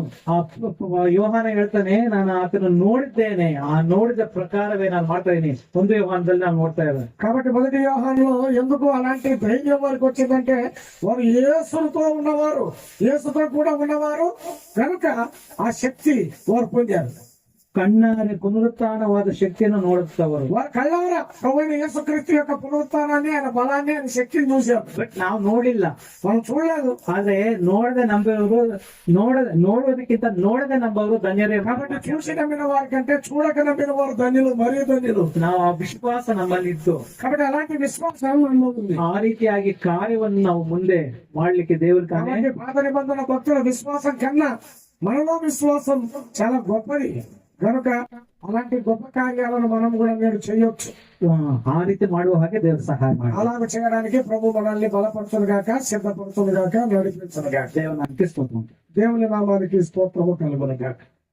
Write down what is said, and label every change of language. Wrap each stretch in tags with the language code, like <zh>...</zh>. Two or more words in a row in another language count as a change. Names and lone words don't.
<kn>ಯೋಹಾನ ಹೇಳ್ತಾನೆ, ನಾನು ಆತನ ನೋಡಿದ್ದೇನೆ, ಆ ನೋಡಿದ ಪ್ರಕಾರವೇ ನಾನು ಮಾಡ್ತಾ ಇದ್ದೀನಿ. ಒಂದು ಯೋಹಾನದಲ್ಲಿ ನಾವು ನೋಡ್ತಾ ಇದ್ದೇವೆ.</kn> <te>కాబట్టి మొదటి యోహానులో ఎందుకు అలాంటి ధైర్యం వారికి వచ్చిందంటే వారు యేసుతో ఉన్నవారు, యేసుతో కూడా ఉన్నవారు కనుక ఆ శక్తి వారు పొందారు.</te> <kn>ಕಣ್ಣಾರೆ ಪುನರುತ್ಥಾನವಾದ ಶಕ್ತಿಯನ್ನು ನೋಡುತ್ತವರು.</kn> <te>వారు కళ్ళారా ప్రభువైన యేసుక్రీస్తు యొక్క పునరుత్థానాన్ని ఆయన బలాన్ని ఆయన శక్తిని చూశారు.</te> <kn>ಬಟ್ ನಾವು ನೋಡಿಲ್ಲ.</kn> <te>మనం చూడలేదు.</te> <kn>ಆದ್ರೆ ನೋಡುವುದಕ್ಕಿಂತ ನೋಡದೆ ನಂಬುವವರು ಧನ್ಯರೇ.</kn> <te>కాబట్టి చూసి నమ్మిన వారి కంటే చూడక నమ్మిన వారు ధన్యులు, మరీ ధన్యులు.</te> <kn>ನಾವು ಆ ವಿಶ್ವಾಸ ನಮ್ಮಲ್ಲಿ ಇತ್ತು.</kn> <te>కాబట్టి అలాంటి విశ్వాసం మనలో ఉంది.</te> <kn>ಆ ರೀತಿಯಾಗಿ ಕಾರ್ಯವನ್ನು ನಾವು ಮುಂದೆ ಮಾಡ್ಲಿಕ್ಕೆ ದೇವರು ತಾನೇ</kn> <te>కాబట్టి పాత నిబంధన భక్తుల విశ్వాసం కన్నా మనలో విశ్వాసం చాలా గొప్పది కనుక అలాంటి గొప్ప కార్యాలను మనం కూడా మీరు చేయొచ్చు.</te> <kn>ಆ ರೀತಿ ಮಾಡುವ ಹಾಗೆ ದೇವರು ಸಹಾಯ ಮಾಡಿ.</kn> <te>అలాగ చేయడానికి ప్రభు మనల్ని బలపరచును గాక, సిద్ధపరచును గాక, నడిపించును గాక.</te> <kn>ದೇವರ ನಾಮಕ್ಕೆ ಸ್ತೋತ್ರ.</kn> <te>దేవుని నామానికి స్తోత్రము కలుగును గాక.</te>